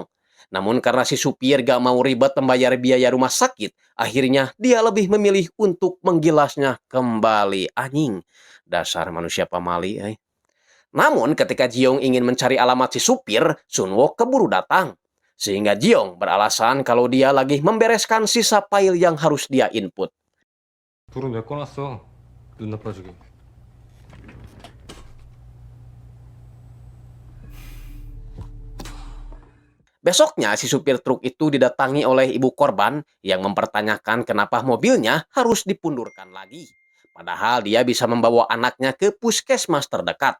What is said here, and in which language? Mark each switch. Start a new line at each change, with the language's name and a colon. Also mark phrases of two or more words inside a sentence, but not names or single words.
Indonesian: Namun karena si supir gak mau ribet membayar biaya rumah sakit, akhirnya dia lebih memilih untuk menggilasnya kembali. Anjing, dasar manusia pamali. Namun ketika Jeong ingin mencari alamat si supir, Sun-wook keburu datang. Sehingga Jeong beralasan kalau dia lagi membereskan sisa file yang harus dia input.
Korean: 불은 왜 꺼놨어? 눈 나빠지게.
Indonesian: Besoknya, si supir truk itu didatangi oleh ibu korban yang mempertanyakan kenapa mobilnya harus dipundurkan lagi. Padahal dia bisa membawa anaknya ke puskesmas terdekat.